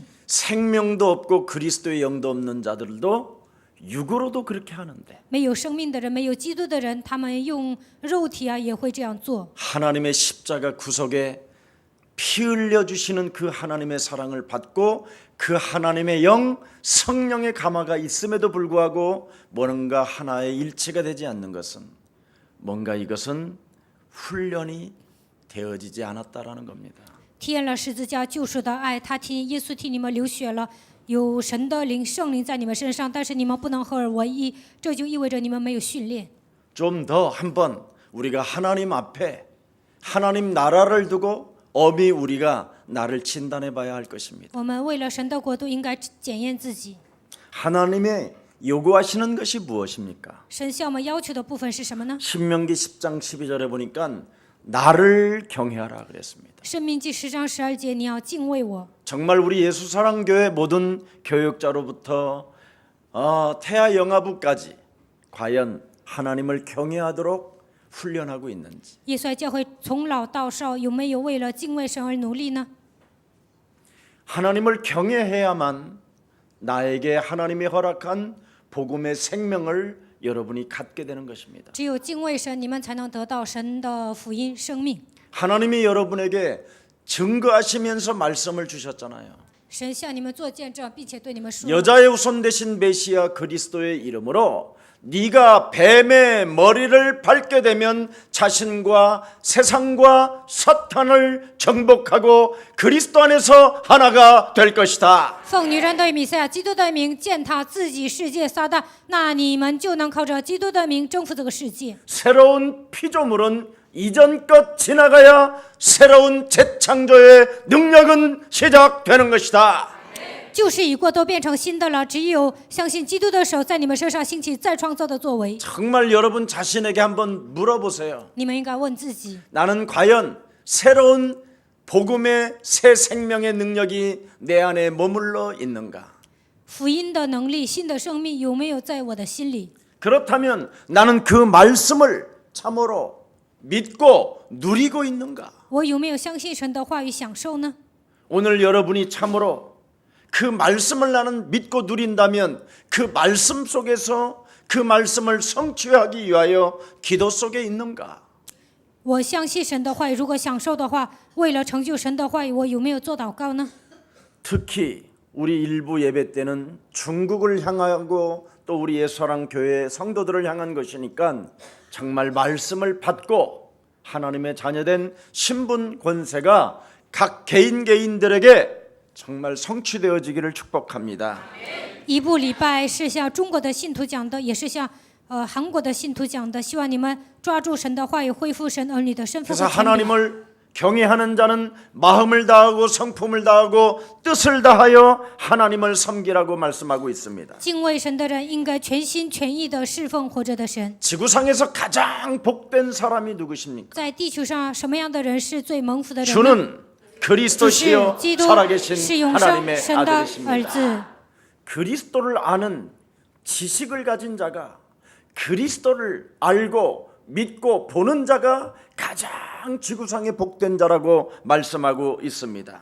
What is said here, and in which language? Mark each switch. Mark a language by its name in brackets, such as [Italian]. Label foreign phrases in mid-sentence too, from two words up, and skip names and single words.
[Korean] 생명도 없고 그리스도의 영도 없는 자들도 육으로도 그렇게 하는데 [Chinese] 没有生命的人，没有基督的人，他们用肉体啊也会这样做。 [Korean] 하나님의 십자가 구속에 피 흘려 주시는 그 하나님의 사랑을 받고 그 하나님의 영 성령의 감화가 있음에도 불구하고 뭔가 하나의 일치가 되지 않는 것은 뭔가 이것은 훈련이 되어지지 않았다라는 겁니다. [Chinese] 体验了十字架救赎的爱，他耶稣替你们流血了，有神的灵、圣灵在你们身上，但是你们不能合而为一，这就意味着你们没有训练。 [Korean] 좀 더 한번 우리가 하나님 앞에 하나님 나라를 두고 엄히 우리가 나를 진단해 봐야 할 것입니다. [Chinese] 我们为了神的国度，应该检验自己。 [Korean] 하나님의 요구하시는 것이 무엇입니까? [Chinese] 神向我们要求的部分是什么呢？ [Korean] 신명기 10장 12절에 보니까 나를 경외하라 그랬습니다. [Chinese] 申命记10章12节，你要敬畏我。 [Korean] 정말 우리 예수사랑교회 모든 교육자로부터 태아 영아부까지 과연 하나님을 경외하도록 훈련하고 있는지 [Chinese] 耶稣爱教会从老到少有没有为了敬畏神而努力呢？ [Korean] 하나님을 경외해야만 나에게 하나님이 허락한 복음의 생명을 여러분이 갖게 되는 것입니다. [Chinese] 只有敬畏神，你们才能得到神的福音生命。 [Korean] 하나님이 여러분에게 증거하시면서 말씀을 주셨잖아요. [Chinese] 神向你们做见证，并且对你们说： [Korean] 여자의 후손 되신 메시아 그리스도의 이름으로 네가 뱀의 머리를 밟게 되면 자신과 세상과 사탄을 정복하고 그리스도 안에서 하나가 될 것이다. [Chinese] 奉女人对弥赛亚基督的名践踏自己世界撒旦，那你们就能靠着基督的名征服这个世界。 [Korean] 새로운 피조물은 이전 것 지나가야 새로운 재창조의 능력은 시작되는 것이다. [Chinese] 旧事已过，都变成新的了。只有相信基督的手在你们身上兴起再创造的作为。 [Korean] 정말 여러분 자신에게 한번 물어보세요. [Chinese] 你们应该问自己： [Korean] 나는 과연 새로운 복음의 새 생명의 능력이 내 안에 머물러 있는가? [Chinese] 福音的能力、新的生命有没有在我的心里？ [Korean] 그렇다면 나는 그 말씀을 참으로 믿고 누리고 있는가? [Chinese] 我有没有相信神的话语享受呢？ [Korean] 오늘 여러분이 참으로 그 말씀을 나는 믿고 누린다면 그 말씀 속에서 그 말씀을 성취하기 위하여 기도 속에 있는가? [Chinese] 我相信神的话语，如果享受的话，为了成就神的话语，我有没有做祷告呢？ [Korean] 특히 우리 일부 예배 때는 중국을 향하고 또 우리 예수사랑 교회 성도들을 향한 것이니까 정말 말씀을 받고 하나님의 자녀된 신분 권세가 각 개인들에게 정말 성취되어지기를 축복합니다. [Chinese] 一部礼拜是向中国的信徒讲的，也是向韩国的信徒讲的。希望你们抓住神的话语，恢复神儿女的身份 [Korean] 그래서 [Chinese] 和权柄。 [Korean] 하나님을 경외하는 자는 마음을 다하고 성품을 다하고 뜻을 다하여 하나님을 섬기라고 말씀하고 있습니다. [Chinese] 敬畏神的人应该全心全意的侍奉活着的神。 [Korean] 지구상에서 가장 복된 사람이 누구십니까? [Chinese] 在地球上，什么样的人是最蒙福的人呢？ [Korean] 주는 [Chinese] 是 [Korean] 그리스도시요 [Chinese] 基督，是 [Korean] 살아계신 [Chinese] 永生 [Korean] 하나님의 [Chinese] 神的儿 [Korean] 아들이십니다. [Chinese] 子。 [Korean] 그리스도를 아는 지식을 가진 자가 그리스도를 알고 믿고 보는 자가 가장 지구상의 복된 자라고 말씀하고 있습니다.